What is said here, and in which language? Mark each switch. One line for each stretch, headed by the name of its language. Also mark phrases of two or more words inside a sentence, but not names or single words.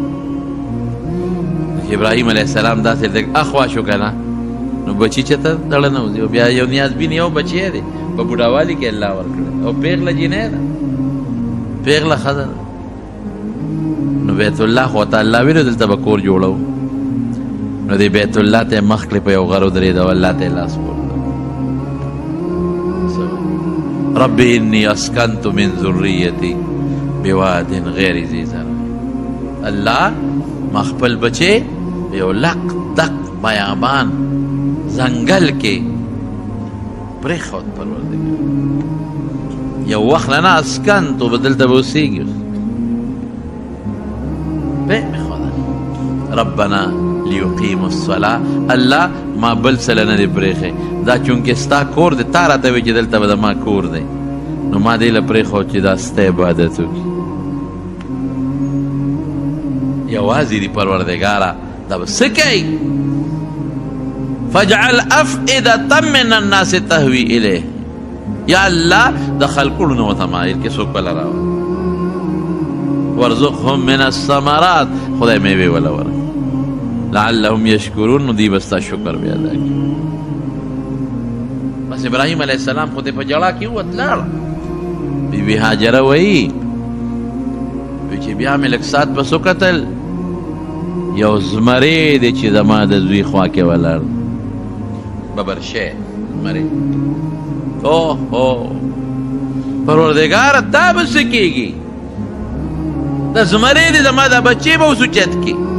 Pashto: ابراهیم
Arabic: علیه السلام
Pashto: داسې لږ اخوا شو که نه نو بچي چېرته دړه نه وځي او بیا یو نیازبین یو بچی دی په بوډاوالي کې الله ورکړی او پیغله جینۍ ده پیغله ښځه ده نو بیت الله خو ته الله ویلو دلته به کور جوړو نو دی بیت الله ته مخ کړې په یو غر ودرېده او الله ته یې لاس پورته
Arabic: رب انی اسکنت من ذریتی بواد غیر ذی زرع
Pashto: الله ما خپل بچې په یو لق دق بیابان ځنګل کې پرېښود پروردګار یو وخت نه اسکنتو به دلته به اوسېږي
Arabic: ربنا لیقیموا الصلاة
Pashto: الله ما بل څه نه دی پرېښی دا چونکې ستا کور دی تا راته وایي چې دلته به د ما کور دی نو ما دې له پرېښود چې دا ستا عبادت وکړي یوازې دي پروردګاره دا به څه کوي
Arabic: فاجعل افئدة من الناس تهوي الیه
Pashto: یا الله د خلقونو نه وتمایل کې څوک بله راوړي
Arabic: وارزقهم من الثمرات
Pashto: خدای میوې وله ورکړي
Arabic: لعلهم یشکرون
Pashto: نو دوی به ستا شکر بیا ادا کړي بس ابراهیم
Arabic: علیه السلام
Pashto: خو دې په جړا کې ووت لاړه بیبي هاجره وایي چې بیا مې لږ ساعت پس وکتل یو زمری دی چې زما د زوی خوا کې ولاړ ببرشی زمری اوه پروردګاره دا به څه کېږي د زمری دی زما دا بچې به اوس اوچت کړي